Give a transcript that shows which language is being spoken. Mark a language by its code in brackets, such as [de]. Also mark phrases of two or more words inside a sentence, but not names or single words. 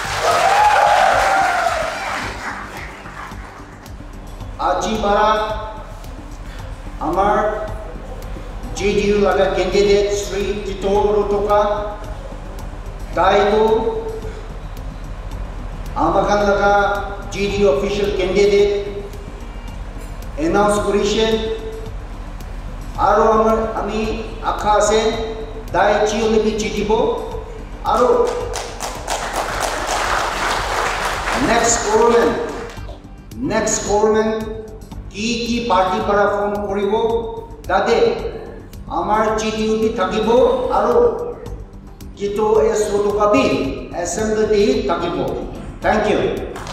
[nag] Ajibara Amar JDU laga candidate Sri Kitoho Rotokha Daigo Amakan laga JDU [en] official candidate [nag] announce kurishe aro ami akha ase dai chiole bi chitibo aro [en] next government [nag] ki party para form koribo tate amar JDU bi thakibo aro Kitoho S Rotokha bi assembly bi thakibo. [en] Thank you.